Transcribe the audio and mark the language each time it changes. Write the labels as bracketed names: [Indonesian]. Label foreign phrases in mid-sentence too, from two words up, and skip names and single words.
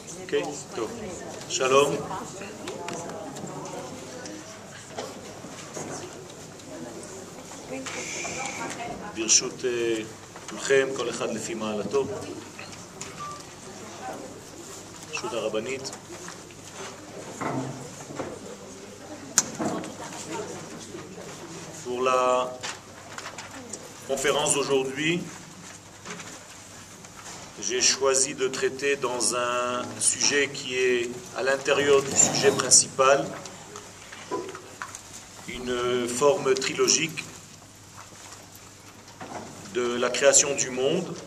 [Hebrew] אוקיי? טוב. שלום. ברשות כולכם, כל אחד לפי מעלתו. ברשות הרבנית. [French] Pour la conférence d'aujourd'hui, j'ai choisi de traiter dans un sujet qui est à l'intérieur du sujet principal, une forme trilogique de la création du monde,